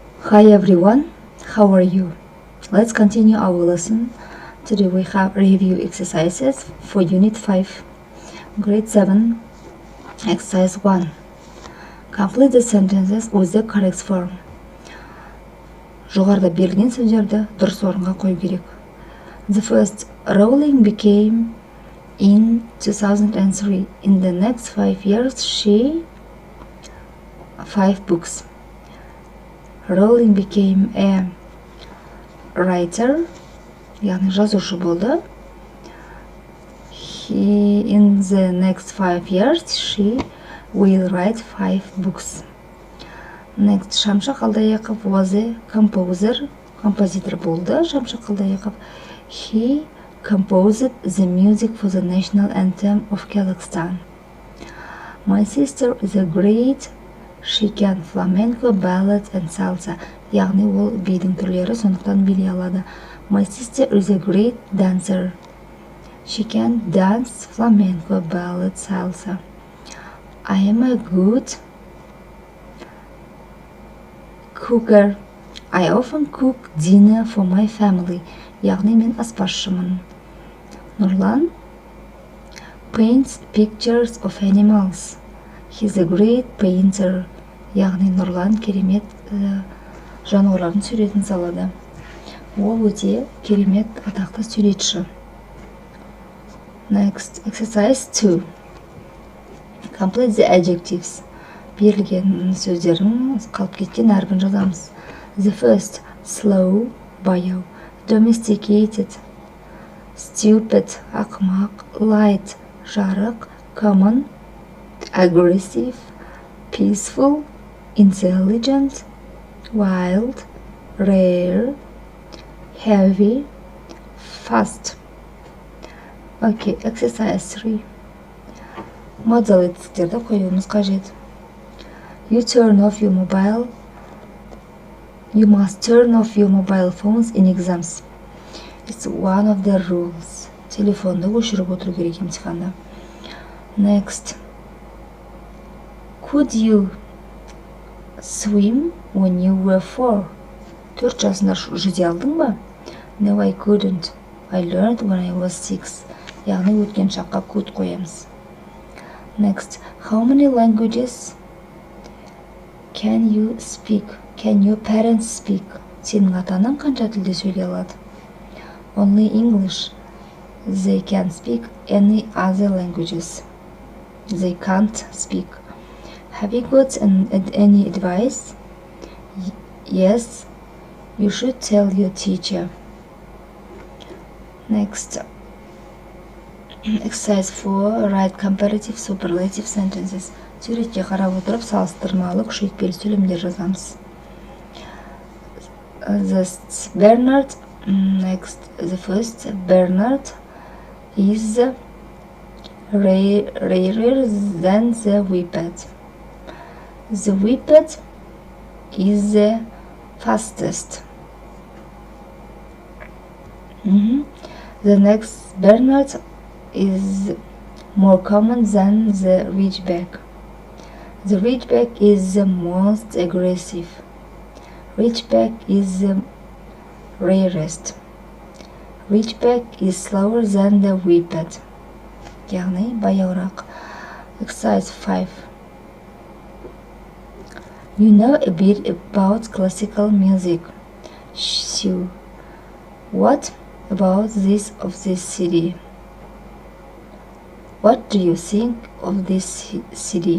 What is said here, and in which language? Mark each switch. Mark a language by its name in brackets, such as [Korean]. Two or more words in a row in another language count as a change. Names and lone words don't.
[English] Hi everyone, how are you? Let's continue our lesson. Today we have review exercises for Unit 5, Grade 7, Exercise 1. Complete the sentences with the correct form. [Kazakh] Жоғарыда берілген сөздерді дұрыс орынға қою керек. [English] The first, Rowling became in 2003. In the next 5 years, she 5 books. Rowling became a writer, [Kazakh] яғни жазушы болды. [English] In the next 5 years, she will write 5 books. Next, Шамшы Қалдаяқов was a composer, [Kazakh] композитор болды. [English] Шамшы Қалдаяқов, he composed the music for the national anthem of Kazakhstan. My sister is a great, she can flamenco, ballet and salsa. [Kazakh] Яғни ол бидің түрлері, сондықтан билей алады. [English] My sister is a great dancer. She can dance flamenco, ballet, salsa. I am a good cooker. I often cook dinner for my family. [Kazakh] Яғни мен аспазшымын. [English] Нұрлан paints pictures of animals. He's a great painter. [Kazakh] Яғни Нұрлан керемет жануарлардың суретін салады. Ол өте керемет атақты суретші. [English] Next, exercise 2. Complete the adjectives. [Kazakh] Берілген сөздердің қалып кеткен әрбірін жазамыз. [English] The first, slow, баяу. Domesticated, stupid, ақымақ. Light, жарық. Common, aggressive, peaceful, intelligent, wild, rare, heavy, fast. Okay, exercise 3. [Kazakh] Модал етістіктерді қоюымыз қажет. [English] You must turn off your mobile phones in exams. It's one of the rules. [Kazakh] Телефонды өшіріп отыру керек емтиханда. [English] Next. Could you swim when you were 4? [Kazakh] 4 жасында жүзе алдың ба? [English] No, I couldn't. I learned when I was 6. [Kazakh] Яғни өткен шаққа could қоямыз. [English] Next. How many languages can you speak? Can your parents speak? [Kazakh] Сенің атаның қанша тілде сөйлей алады? [English] Only English. They can speak any other languages. They can't speak. Have you got any advice? Yes, you should tell your teacher. Next, exercise 4. Write comparative superlative sentences. [Kazakh] Суретке қарап отырып салыстырмалы күшейтпелі сөйлемдер жазамыз. [English] The first, Bernard is rarer than the whippet. The whippet is the fastest. The next, Bernard is more common than the ridgeback. The ridgeback is the most aggressive. Ridgeback is the rarest. Ridgeback is slower than the whippet. [Kazakh] Яғни баяурақ. Exercise 5. [English] You know a bit about classical music. Sue. What about this city? What do you think of this city?